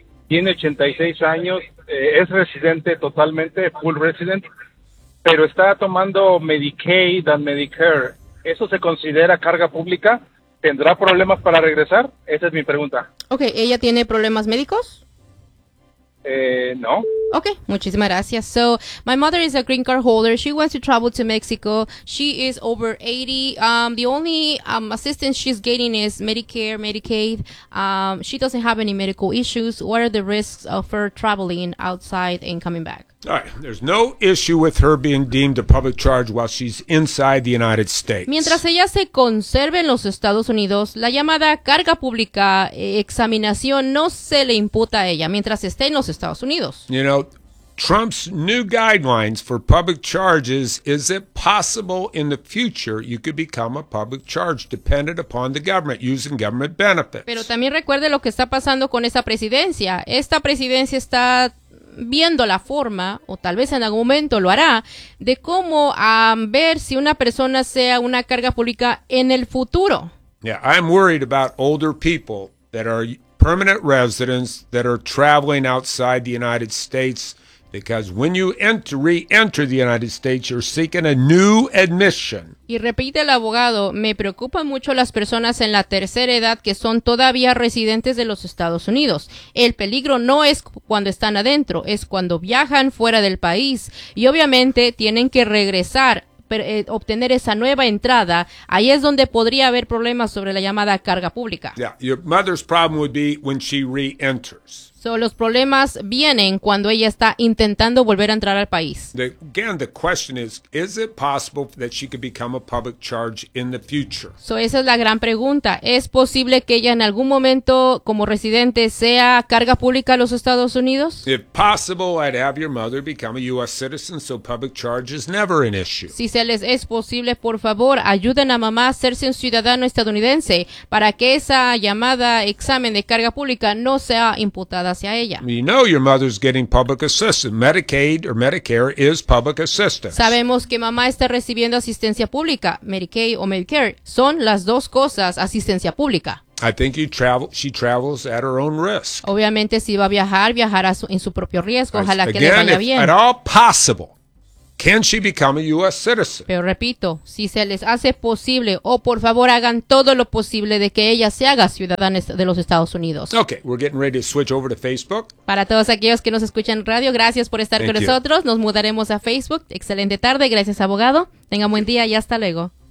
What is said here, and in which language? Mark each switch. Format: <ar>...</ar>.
<es>Tiene 86 años. Es residente totalmente,</es> <en>full resident,</en> <es>pero está tomando Medicaid and Medicare. ¿Eso se considera carga pública? ¿Tendrá problemas para regresar? Esa es mi pregunta.</es> <en>Okay.</en> <es>¿Ella tiene problemas médicos? No. Okay, muchísimas gracias.</es> <en>So, my mother is a green card holder. She wants to travel to Mexico. She is over 80. The only assistance she's getting is Medicare, Medicaid. She doesn't have any medical issues. What are the risks of her traveling outside and coming back? All right. There's no issue with her being deemed a public charge while she's inside the United States.</en> <es>Mientras ella se conserve en los Estados Unidos, la llamada carga pública examinación no se le imputa a ella mientras esté en los Estados Unidos.</es> <en>You know, Trump's new guidelines for public charges, is it possible in the future you could become a public charge dependent upon the government using government benefits?</en> <es>Pero también recuerde lo que está pasando con esa presidencia. Esta presidencia está viendo la forma, o tal vez en algún momento lo hará, de cómo ver si una persona sea una carga pública en el futuro.</es> <en>Yeah, I'm worried about older people that are permanent residents that are traveling outside the United States. Because when you re-enter the United States, you're seeking a new admission.</en> <es>Y repite el abogado, me preocupan mucho las personas en la tercera edad que son todavía residentes de los Estados Unidos. El peligro no es cuando están adentro, es cuando viajan fuera del país. Y obviamente tienen que regresar, obtener esa nueva entrada. Ahí es donde podría haber problemas sobre la llamada carga pública.</es> <en>Yeah, your mother's problem would be when she re-enters.</en> <es>So, los problemas vienen cuando ella está intentando volver a entrar al país.</es> <en>Again, the question is it possible that she could become a public charge in the future?</en> <es>So, esa es la gran pregunta. ¿Es posible que ella en algún momento, como residente, sea carga pública a los Estados Unidos?</es> <en>If possible, I'd have your mother become a U.S. citizen, so public charge is never an issue.</en> <es>Si se les es posible, por favor, ayuden a mamá a hacerse un ciudadano estadounidense para que esa llamada examen de carga pública no sea imputada. Hacia ella.</es> <en>You know your mother's getting public assistance. Medicaid or Medicare is public assistance.</en> <es>Sabemos que mamá está recibiendo asistencia pública. Medicaid o Medicare son las dos cosas, asistencia pública.</es> <en>I think she travels at her own risk.</en> <es>Obviamente, si va a viajar, viajará en su propio riesgo. Ojalá</es> <en>again,</en> <es>que le vaya bien.</es> <en>If at all possible, can she become a U.S. citizen?</en> <es>Pero repito, si se les hace posible, por favor hagan todo lo posible de que ella se haga ciudadana de los Estados Unidos.</es> <en>Okay, we're getting ready to switch over to Facebook.</en> <es>Para todos aquellos que nos escuchan en radio, gracias por estar</es> <en>Thank</en> <es>con</es> <en>you.</en> <es>Nosotros. Nos mudaremos a Facebook. Excelente tarde. Gracias, abogado. Tenga buen día y hasta luego.</es>